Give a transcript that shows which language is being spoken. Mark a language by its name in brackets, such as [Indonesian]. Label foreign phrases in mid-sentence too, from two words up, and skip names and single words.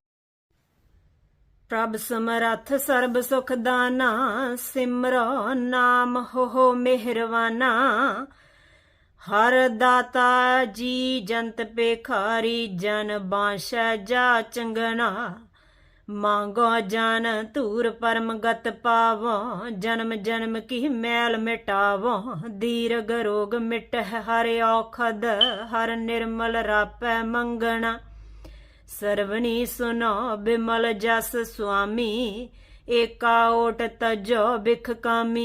[Punjabi] ਪ੍ਰਭ ਸਮਰੱਥ ਸਰਬ ਸੁਖ ਦਾਨਾ, ਸਿਮਰੋ ਨਾਮ ਹੋ ਮਿਹਰਵਾਨਾ। ਹਰ ਦਾਤਾ ਜੀ ਜੰਤ ਪੇਖਾਰੀ, ਜਨ ਬਾਸ਼ੈ ਜਾ ਚੰਗਣਾ। ਮਾਂਗੋ ਜਾਨ ਧੂਰ ਪਰਮ ਗਤ ਪਾਵੋ ਜਨਮ ਜਨਮ ਕੀ ਮੈਲ ਮਿਟਾਵੋ। ਦੀਰਘ ਰੋਗ ਮਿਟ ਹਰ ਔਖਦ ਹਰ ਨਿਰਮਲ ਰਾਪੈ ਮੰਗਨਾ। ਸਰਵਨੀ ਸੁਨੋ ਬਿਮਲ ਜਸ ਸੁਆਮੀ ਏਕਾ ਓਟ ਤਜੋ ਬਿਖ ਕਾਮੀ।